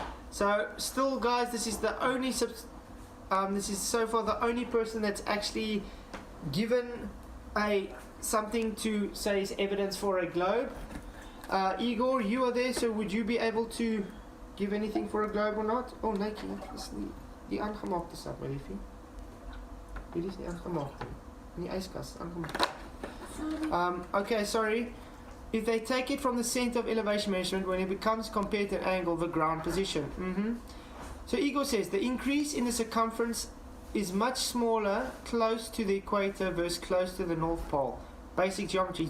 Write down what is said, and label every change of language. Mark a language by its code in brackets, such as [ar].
[en] So still, guys, this is the only this is so far the only person that's actually given something to say is evidence for a globe. Igor, you are there, so would you be able to give anything for a globe or not? [af] Oh, nee, dis die aangemaakte sap, my liefie. Hierdie is nie aangemaak nie. In die yskas aangemaak. [en] Okay, sorry. If they take it from the center of elevation measurement, when it becomes compared to an angle, the ground position. So Igor says the increase in the circumference is much smaller close to the equator versus close to the North Pole. Basic geometry.